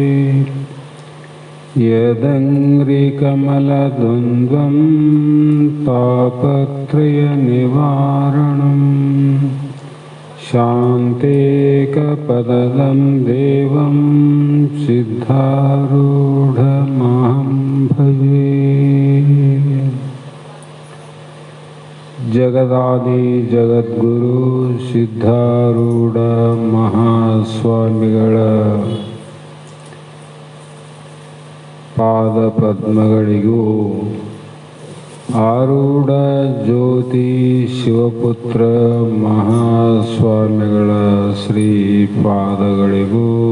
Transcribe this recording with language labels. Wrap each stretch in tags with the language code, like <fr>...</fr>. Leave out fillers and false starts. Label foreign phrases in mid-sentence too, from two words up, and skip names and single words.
<sa>यदङ्घ्रिकमलद्वन्द्वं तापत्रयनिवारणम् शान्तेकपदं देवं सिद्धारूढमहं भजे. जगदादि जगद्गुरु</sa> <kn>ಸಿದ್ಧಾರೂಢ ಮಹಾಸ್ವಾಮಿಗಳ ಪಾದ ಪದ್ಮಗಳಿಗೂ ಆರೂಢ ಜ್ಯೋತಿ ಶಿವಪುತ್ರ ಮಹಾಸ್ವಾಮಿಗಳ ಶ್ರೀಪಾದಗಳಿಗೂ</kn>